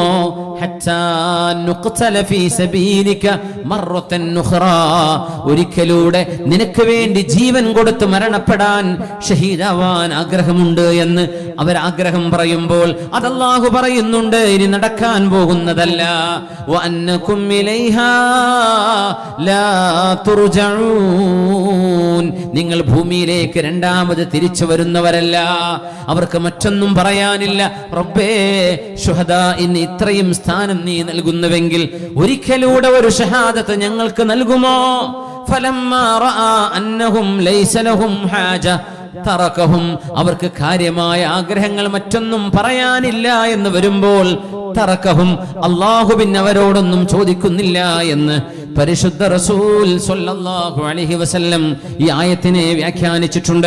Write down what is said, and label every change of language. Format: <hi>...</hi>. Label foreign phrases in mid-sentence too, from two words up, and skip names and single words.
<ar>حتى نقتل في سبيلك مرة أخرى,</ar> <ml>ഒരിക്കലൂടെ നിനക്ക് വേണ്ടി ജീവൻ കൊടുത്ത് മരണപ്പെടാൻ, ഷഹീദാവാൻ ആഗ്രഹമുണ്ട് എന്ന് അവർ ആഗ്രഹം പറയുമ്പോൾ അത് അല്ലാഹു പറയുന്നുണ്ട്, ഇനി നടക്കാൻ പോകുന്നതല്ല.</ml> <ar>وأنكم إليها لا ترجعون,</ar> <ml>നിങ്ങൾ ഭൂമിയിലേക്ക് രണ്ടാമത് തിരിച്ചു വരുന്നവരല്ല. അവർക്ക് മറ്റൊന്നും പറയാനില്ല. റബ്ബേ, ശുഹദാഇന് ഇത്രയും സ്ഥാനം നീ നൽകുന്നുവെങ്കിൽ ഒരിക്കലൂടെ ഒരു ഷഹാദത്ത് ഞങ്ങൾക്ക് നൽകുമോ?</ml> <ar>فلما رأى أنهم ليس لهم حاجة تركهم,</ar> <ml>അവർക്ക് കാര്യമായ ആഗ്രഹങ്ങൾ മറ്റൊന്നും പറയാനില്ല എന്ന് വരുമ്പോൾ തറക്കഹും, അല്ലാഹു പിന്നെ അവരോടൊന്നും ചോദിക്കുന്നില്ല എന്ന് പരിശുദ്ധ റസൂൽ</ml> <ar>صلى الله عليه وسلم</ar> <ml>ഈ ആയത്തിനെ വ്യാഖ്യാനിച്ചിട്ടുണ്ട്.</ml>